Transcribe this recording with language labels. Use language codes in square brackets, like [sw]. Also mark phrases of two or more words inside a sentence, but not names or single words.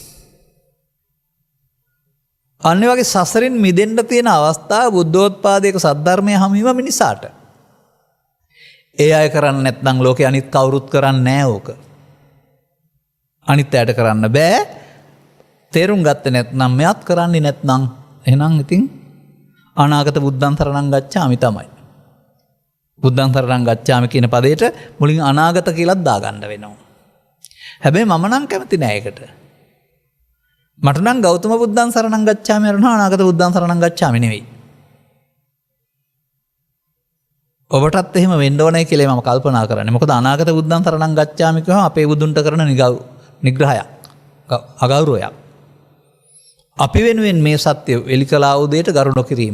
[si] අන්න වගේ සසරින් මිදෙන්න තියෙන අවස්ථාව බුද්ධෝත්පාදයක සද්ධර්මය හමුවීම මිනිසාට. ඒ අය කරන්නේ නැත්නම් ලෝකේ අනිත් කවුරුත් කරන්නේ නෑ ඕක. අනිත් අයට කරන්න බෑ. තේරුම් ගත්තේ නැත්නම් මෙයත් කරන්නේ නැත්නම් එහෙනම් ඉතින් අනාගත [pi] බුද්ධං සරණං ගච්ඡාමි [si] තමයි. [pi] බුද්ධං සරණං ගච්ඡාමි [si] කියන පදේට මුලින් අනාගත කියලාත් දාගන්න වෙනවා. හැබැයි මම නම් කැමති නෑ ඒකට. මට නම් ගෞතම [pi] බුද්ධං සරණං ගච්ඡාමි [si] අරනවා අනාගත [pi] බුද්ධං සරණං ගච්ඡාමි [si] නෙවෙයි. ඔබටත් එහෙම වෙන්න ඕනේ කියලා මම කල්පනා කරන්නේ. මොකද අනාගත [pi] බුද්ධං සරණං ගච්ඡාමි [si] කියවම අපේ බුදුන්ට කරන නිග්‍රහයක්. අගෞරවයක්. අපි වෙනුවෙන් මේ සත්‍ය එලි කළා වූ දෙයට ගරු නොකිරීම.